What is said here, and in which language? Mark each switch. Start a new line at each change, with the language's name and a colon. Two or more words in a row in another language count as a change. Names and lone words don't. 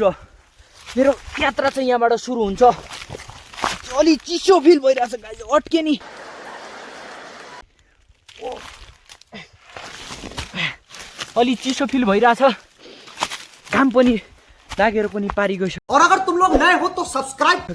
Nepali: मेरो यात्रा चाहिँ यहाँबाट सुरु हुन्छ। अलि चिसो फिल भइरहेछ गाइज, अट्के नि। अलि चिसो फिल भइरहेछ। घाम पनि लागेर पनि पारी गइसक्यो।
Hindi: और अगर तुम लोग नए हो तो सब्सक्राइब।